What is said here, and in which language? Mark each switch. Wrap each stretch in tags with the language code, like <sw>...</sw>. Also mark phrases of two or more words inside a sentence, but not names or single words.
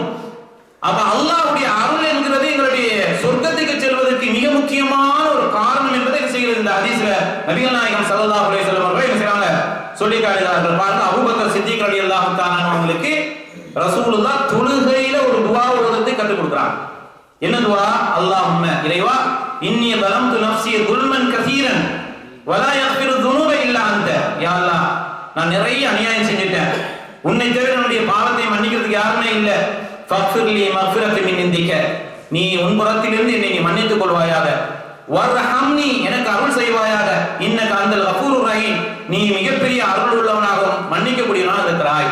<ta>அப்ப அல்லாஹ்வுடைய அருள் என்கிறது எங்களுடைய சொர்க்கத்துக்கு செல்வதற்கு மிக முக்கியமான ஒரு காரணம் என்பதை என்ன செய்கிறது இந்த ஹதீஸ்ல நபிகள் நாயகம்</ta> <ar>صلى الله عليه وسلم</ar> <ta>அவர்கள் என்ன செய்றாங்க சொல்லி காட்டுகிறார்கள். பாருங்க, அபூபக்கர் சித்திக்</ta> <ar>رضي الله تعالى</ar> <ta>அவங்களுக்கு ரசூலுல்லாஹ் தொழுகையில ஒரு துஆ ஓதுறதை கற்றுக் கொடுக்குறாங்க. என்ன துஆ?</ta> <ar>அல்லாஹும்ம இறைவா இன்னி ظلمت نفسي ظلما كثيرا ولا يغفر الذنوب الا انت.</ar> <ta>யா அல்லாஹ், நான் நிறைய அநியாயம் செஞ்சிட்டேன், உன்னை தவிர என்னுடைய பாவத்தை மன்னிக்கிறதுக்கு யாருமே இல்ல.</ta> <ar>فاغفر لي مغفرة من عندك,</ar> <ta>நீ உன் புறத்திலிருந்து என்னை நீ மன்னித்துக் கொள்வாயாக. வர்ஹம்னி, எனக்கு அருள் செய்வாயாக.</ta> <ar>إنك أنت الغفور الرحيم,</ar> <ta>நீ மிகப்பெரிய அருள் உள்ளவனாகவும் மன்னிக்கக்கூடியவனாக இருக்கிறாய்.</ta>